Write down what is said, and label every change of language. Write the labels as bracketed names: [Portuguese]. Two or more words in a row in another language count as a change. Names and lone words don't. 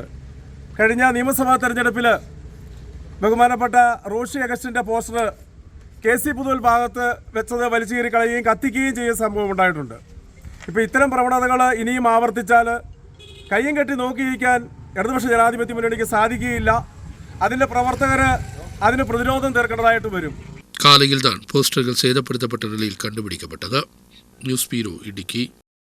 [Malayalam] കഴിഞ്ഞ നിയമസഭാ തെരഞ്ഞെടുപ്പിൽ ബഹുമാനപ്പെട്ട റോഷി അഗസ്റ്റിൻ്റെ പോസ്റ്റർ KC പുതുവൽ ഭാഗത്ത് വെച്ചത് വലിച്ചു കീറി കളയുകയും കത്തിക്കുകയും ചെയ്യുന്ന സംഭവം ഉണ്ടായിട്ടുണ്ട്. ഇപ്പോൾ ഇത്തരം പ്രവണതകൾ ഇനിയും ആവർത്തിച്ചാൽ കയ്യും കെട്ടി നോക്കിയിരിക്കാൻ ഇടതുപക്ഷ ജനാധിപത്യ മുന്നണിക്ക് സാധിക്കുകയില്ല. അതിൻ്റെ പ്രവർത്തകർ അതിന് പ്രതിരോധം തീർക്കേണ്ടതായിട്ട് വരും. [Tamil] കാലയിൽ தான் போஸ்டர்கள் சேதப்படுத்தப்பட்ட நிலையில் கண்டுபிடிக்கப்பட்டது. [English] News Bureau Idukki.